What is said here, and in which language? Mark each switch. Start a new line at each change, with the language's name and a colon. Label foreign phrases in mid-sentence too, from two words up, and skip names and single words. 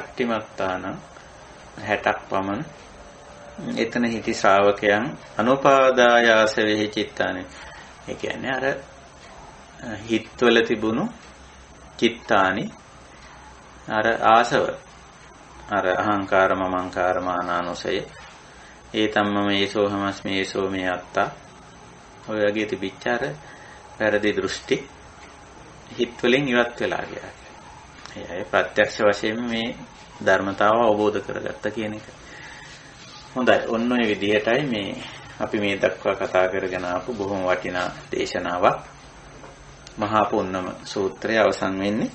Sinhala: සත්‍යමත්තානම් 60ක් පමණ එතන හිටි ශ්‍රාවකයන්
Pali: අනුපාදායාසෙහි චිත්තානේ.
Sinhala: ඒ කියන්නේ අර හිත්වල තිබුණු චිත්තානි අර ආසව අර අහංකාර මමංකාර මානානුසය ඒ
Pali: තම්මම ඒසෝ හමස්මි ඒසෝ මේ අත්තා
Sinhala: ඔය වගේ තිබිච්ච අර වැරදි දෘෂ්ටි හිත් වලින් ඉවත් වෙලා ගියා. ඒ අය ප්‍රත්‍යක්ෂ වශයෙන් මේ ධර්මතාව අවබෝධ කරගත්ත කියන එක. හොඳයි. ඔන්න ඔය විදිහටයි මේ අපි මේ දක්වා කතා කරගෙන ආපු බොහොම වටිනා දේශනාවක් මහා පුන්නම සූත්‍රය අවසන් වෙන්නේ.